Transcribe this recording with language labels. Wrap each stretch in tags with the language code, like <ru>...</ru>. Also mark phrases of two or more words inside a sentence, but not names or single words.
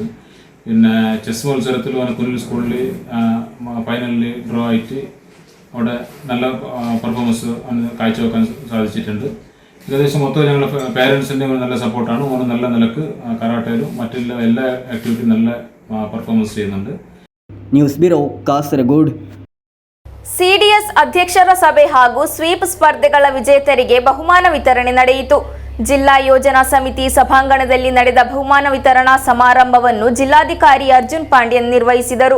<ml>പിന്നെ ചെസ് മത്സരത്തിൽ അവന് കുനിൽ സ്കൂളിൽ ഫൈനലിൽ ഡ്രോ ആയിട്ട് അവിടെ നല്ല പെർഫോമൻസ് കാഴ്ചവെക്കാൻ സാധിച്ചിട്ടുണ്ട്. ഏകദേശം മൊത്തം ഞങ്ങളുടെ പേരൻസിൻ്റെ നല്ല സപ്പോർട്ടാണ്. ഓന് നല്ല നിലക്ക് കരാട്ടയിലും മറ്റുള്ള എല്ലാ ആക്ടിവിറ്റിയും നല്ല പെർഫോമൻസ് ചെയ്യുന്നുണ്ട്.</ml> <en>news bureau Kasaragod.</en> <kn>ಸಿಡಿಎಸ್ ಅಧ್ಯಕ್ಷರ ಸಭೆ ಹಾಗೂ ಸ್ವೀಪ್ ಸ್ಪರ್ಧೆಗಳ ವಿಜೇತರಿಗೆ ಬಹುಮಾನ ವಿತರಣೆ ನಡೆಯಿತು. ಜಿಲ್ಲಾ ಯೋಜನಾ ಸಮಿತಿ ಸಭಾಂಗಣದಲ್ಲಿ ನಡೆದ ಬಹುಮಾನ ವಿತರಣಾ ಸಮಾರಂಭವನ್ನು ಜಿಲ್ಲಾಧಿಕಾರಿ ಅರ್ಜುನ್ ಪಾಂಡ್ಯನ್ ನಿರ್ವಹಿಸಿದರು.</kn>